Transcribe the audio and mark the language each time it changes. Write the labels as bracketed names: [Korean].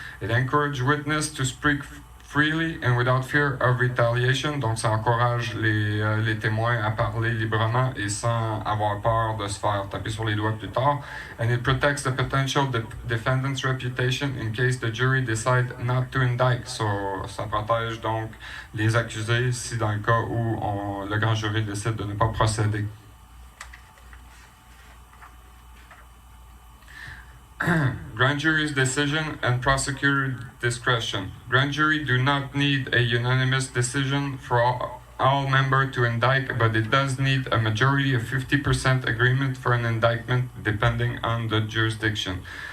[English] It encourages witnesses to speak freely and without fear of retaliation. [French] Donc ça encourage les témoins à parler librement et sans avoir peur de se faire taper sur les doigts plus tard. [English] And it protects the potential defendant's reputation in case the jury decide not to indict. [French] So ça protège donc les accusés si dans le cas où le grand jury décide de ne pas procéder. [English] Grand jury's decision and prosecutor discretion. Grand jury do not need a unanimous decision for all members to indict, but it does need a majority of 50% agreement for an indictment depending on the jurisdiction.